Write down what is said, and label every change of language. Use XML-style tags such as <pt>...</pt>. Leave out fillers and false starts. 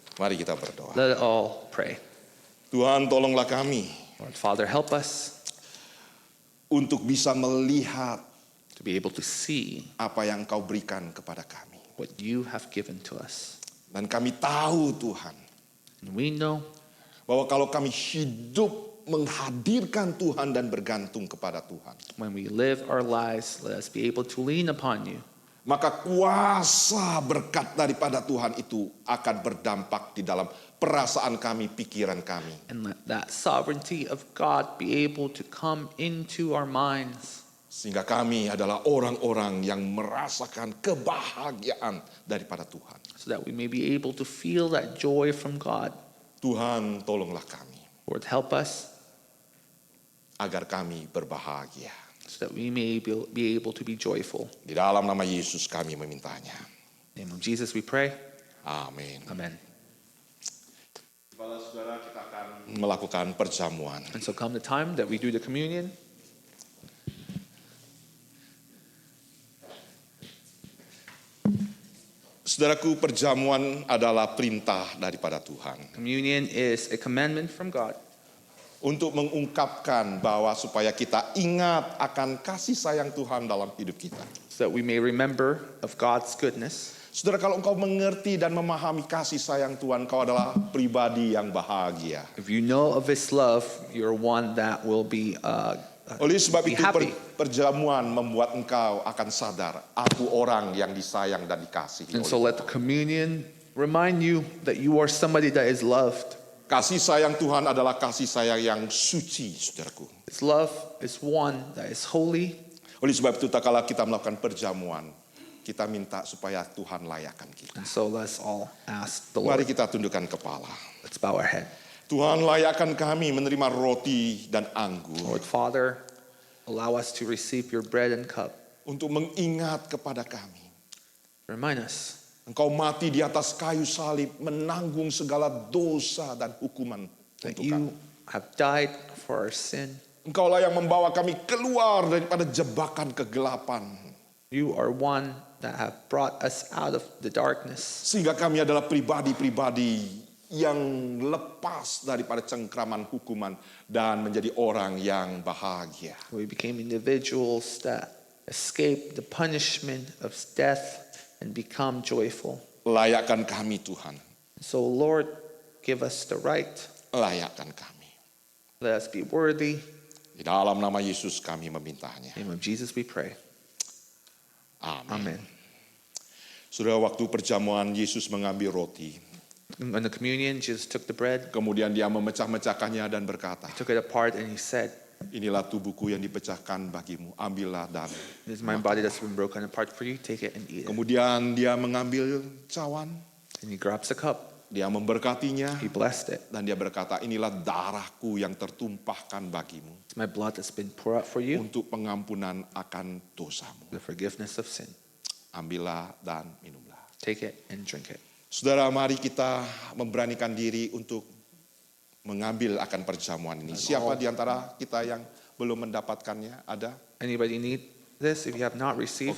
<id>Mari kita berdoa.</id> <en>Let us all pray.</en> <id>Tuhan, tolonglah kami</id> <en>Lord Father, help us</en> <id>untuk bisa melihat</id> <en>to be able to see</en> <id>apa yang Kau berikan kepada kami.</id> <en>what you have given to us.</en> <id>Dan kami tahu, Tuhan,</id> <en>And we know</en> <id>bahwa kalau kami hidup menghadirkan Tuhan dan bergantung kepada Tuhan,</id> <en>when we live our lives, let us be able to lean upon you.</en> <id>maka kuasa berkat daripada Tuhan itu akan berdampak di dalam perasaan kami, pikiran kami.</id> <en>And let that sovereignty of God be able to come into our minds.</en> <id>Sehingga kami adalah orang-orang yang merasakan kebahagiaan daripada Tuhan.</id> <en>So that we may be able to feel that joy from God.</en> <id>Tuhan, tolonglah kami</id> <en>Lord, help us</en> <id>agar kami berbahagia.</id> <en>so that we may be able to be joyful.</en> <id>Di dalam nama Yesus kami memintanya.</id> <en>In the name of Jesus we pray.</en> <id>Amin.</id> <en>Amen.</en> <id>Kepala saudara melakukan perjamuan.</id> <en>And so come the time that we do the communion,</en> <id>Saudaraku, perjamuan adalah perintah daripada Tuhan</id> <en>communion is a commandment from God</en> <id>untuk mengungkapkan bahwa supaya kita ingat akan kasih sayang Tuhan dalam hidup kita.</id> <en>so that we may remember of God's goodness.</en> <id>Saudara, kalau engkau mengerti dan memahami kasih sayang Tuhan, engkau adalah pribadi yang bahagia.</id> <en>If you know of His love, you're one that will be</en> <id>Oleh sebab</id> <en>be</en> <id>itu</id> <en>happy.</en> <id>perjamuan membuat engkau akan sadar, aku orang yang disayang dan dikasihi</id> <en>And</en> <id>oleh</id> <en>so let the communion remind you that you are somebody that is loved.</en> <id>Kasih sayang Tuhan adalah kasih sayang yang suci, saudaraku.</id> <en>His love is one that is holy.</en> <id>Oleh sebab itu, tak kala kita melakukan perjamuan, kita minta supaya Tuhan layakkan kita.</id> <en>And so let's all ask the</en> <id>Mari</id> <en>Lord.</en> <id>kita tundukkan kepala.</id> <en>Let's bow our head.</en> <id>Tuhan, layakkan kami menerima roti dan anggur</id> <en>Lord Father, allow us to receive your bread and cup.</en> <id>untuk mengingat kepada kami.</id> <en>Remind us</en> <id>Engkau mati di atas kayu salib, menanggung segala dosa dan hukuman</id> <en>that</en> <id>untuk kami.</id> <en>you have died for our sin.</en> <id>Engkaulah yang membawa kami keluar daripada jebakan kegelapan.</id> <en>You are one that have brought us out of the darkness.</en> <id>Sehingga kami adalah pribadi-pribadi yang lepas daripada cengkraman hukuman dan menjadi orang yang bahagia.</id> <en>We became individuals that escape the punishment of death and become joyful.</en> <id>Layakkan kami Tuhan,</id> <en>So Lord, give us the right.</en> <id>layakkan kami.</id> <en>Let us be worthy.</en> <id>Di dalam nama Yesus kami memintanya.</id> <en>In the name of Jesus we pray.</en> <id>Amin.</id> <en>Amen.</en> <id>Sudah waktu perjamuan, Yesus mengambil roti.</id> <en>In the communion, Jesus took the bread,</en> <id>Kemudian dia memecah-mecahkannya dan berkata,</id> <en>took it apart, and he said,</en> <id>inilah tubuhku yang dipecahkan bagimu, ambillah dan.</id> <en>"This is my body that's been broken apart for you. Take it and eat it."</en> <id>Kemudian dia mengambil cawan,</id> <en>And he grabs the cup.</en> <id>dia memberkatinya,</id> <en>He blessed it.</en> <id>dan dia berkata, inilah darahku yang tertumpahkan bagimu</id> <en>It's my blood that's been poured out for you,</en> <id>untuk pengampunan akan dosamu.</id> <en>the forgiveness of sin.</en> <id>Ambillah dan minumlah.</id> <en>Take it and drink it.</en> <id>Saudara, mari kita memberanikan diri untuk mengambil akan perjamuan ini. Siapa di antara kita yang belum mendapatkannya? Ada?</id> <en>Anybody need this? If you have not received</en>